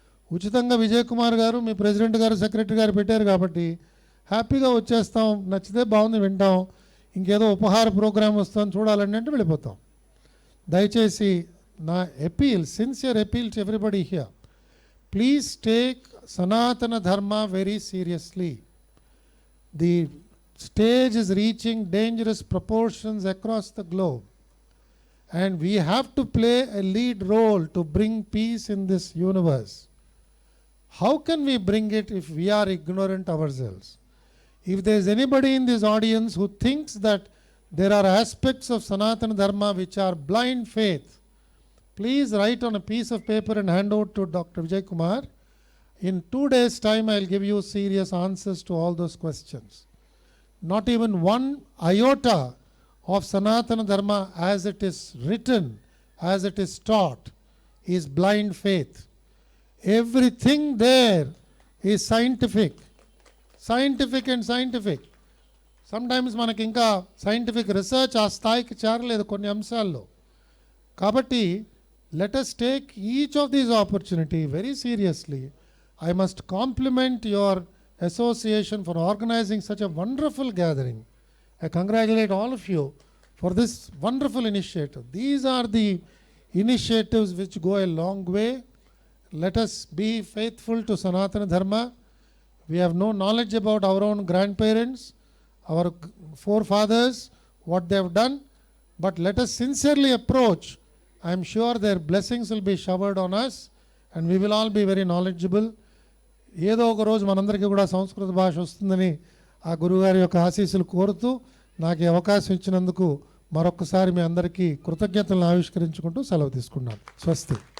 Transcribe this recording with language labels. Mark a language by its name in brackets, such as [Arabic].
[Telugu] ఉచితంగా విజయ్ కుమార్ గారు, మీ ప్రెసిడెంట్ గారు, సెక్రటరీ గారు పెట్టారు కాబట్టి హ్యాపీగా వచ్చేస్తాం. నచ్చితే బాగుంది వింటాం, ఇంకేదో ఉపహార ప్రోగ్రాం వస్తాం చూడాలండి అంటే వెళ్ళిపోతాం. దయచేసి నా appeal, [English] Sincere appeal to everybody here, please take Sanatana Dharma very seriously. The stage is reaching dangerous proportions across the globe. And we have to play a lead role to bring peace in this universe. How can we bring it if we are ignorant ourselves? If there is anybody in this audience who thinks that there are aspects of Sanatana Dharma which are blind faith, please write on a piece of paper and hand out to Dr. Vijay Kumar. In 2 days' time, I will give you serious answers to all those questions. Not even one iota of Sanatana Dharma as it is written, as it is taught, is blind faith. Everything there is scientific. Scientific and scientific. [Telugu] Sometimes మనకి ఇంకా scientific research ఆ స్థాయికి చేరలేదు కొన్ని అంశాల్లో. [English] కాబట్టి let us take each of these opportunity very seriously. I must compliment your association for organizing such a wonderful gathering. I congratulate all of you for this wonderful initiative. These are the initiatives which go a long way. Let us be faithful to Sanatana Dharma. We have no knowledge about our own grandparents, our forefathers, what they have done, but let us sincerely approach. I am sure their blessings will be showered on us and we will all be very knowledgeable. [Telugu] ఏదో ఒక రోజు మనందరికీ కూడా సంస్కృత భాష వస్తుందని ఆ గురువుగారి యొక్క ఆశీస్సులు కోరుతూ నాకు ఈ అవకాశం ఇచ్చినందుకు మరొకసారి మీ అందరికీ కృతజ్ఞతలను ఆవిష్కరించుకుంటూ సెలవు తీసుకున్నాను. స్వస్తి.